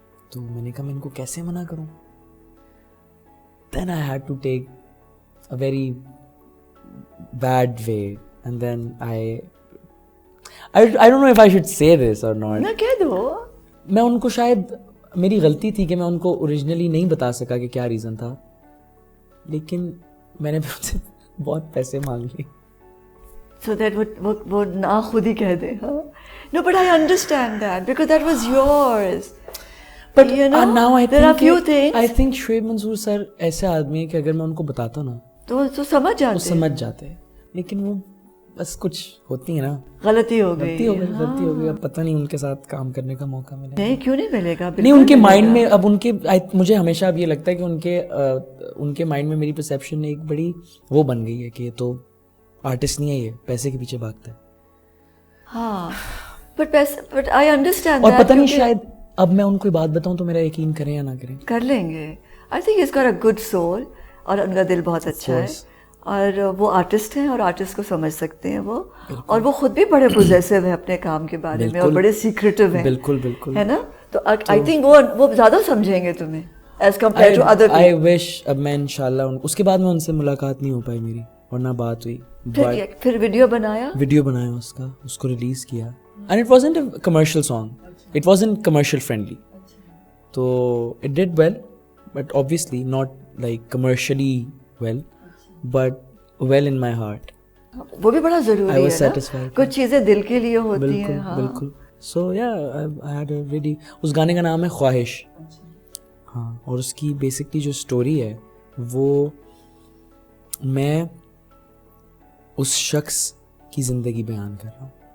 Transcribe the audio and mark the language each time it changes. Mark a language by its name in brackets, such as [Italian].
[Urdu] تو میں نے کہا میں ان کو کیسے منع کروں. [English] Then I had to take a very bad way and then I don't know if I should say this or not. [Urdu] نہ کہہ دو. میں ان کو شاید میری غلطی تھی کہ میں ان کو اوریجنلی نہیں بتا سکا کہ کیا ریزن تھا, لیکن میں نے ان سے بہت پیسے مانگ لیے. [English] So that [Urdu] وہ نہ خود ہی کہہ دے. [English] No, but I understand that because that was yours. But you know, now there are few things. I think [Urdu] Shoaib منصور سر ایسے آدمی ہے کہ اگر میں ان کو بتاتا نا تو سمجھ جاتے, وہ سمجھ جاتے ہیں, لیکن وہ بس کچھ ہوتی ہے نا, غلطی ہو گئی. غلطی ہو گئی. اب پتہ نہیں ان کے ساتھ کام کرنے کا موقع ملے نہیں, کیوں نہیں ملے گا. نہیں ان کے مائنڈ میں اب ان کے مجھے ہمیشہ اب یہ لگتا ہے کہ ان کے مائنڈ میں میری پرسیپشن ایک بڑی وہ بن گئی ہے کہ یہ تو آرٹسٹ نہیں ہے, یہ پیسے کے پیچھے بھاگتا ہے. [English] ہاں but I understand. [Urdu] اور پتہ نہیں شاید اب میں ان کو بات بتاؤں تو میرا یقین کریں یا نہ کریں. کر لیں گے. [English] I think [Urdu] اس کا [English] good soul [Urdu] اور ان کا دل بہت اچھا ہے, اور وہ آرٹسٹ ہیں اور آرٹسٹ کو سمجھ سکتے ہیں وہ, اور وہ خود بھی بڑے پوزیسو ہیں اپنے کام کے بارے میں اور بڑے سیکریٹو ہیں. بالکل بالکل ہے نا. تو [English] I think [Urdu] وہ زیادہ سمجھیں گے تمہیں [English] As compare to other. I wish [Urdu] اب میں انشاءاللہ اس کے بعد میں ان سے ملاقات نہیں ہو پائی میری, اور نہ بات ہوئی. پھر ویڈیو بنایا اس کو ریلیز کیا. [English] And it wasn't a commercial song, it wasn't commercial friendly. تو it did well but obviously not like commercially well but well in my heart. [Urdu] وہ بھی بڑا ضروری ہے. [English] I was satisfied. [Urdu] کچھ چیزیں دل کے لیے ہوتی ہیں. بالکل. [English] So yeah, I had a really [Urdu] اس گانے کا نام ہے خواہش. ہاں, اور اس کی بیسکلی جو اسٹوری ہے وہ میں اس شخص کی زندگی بیان کر رہا ہوں.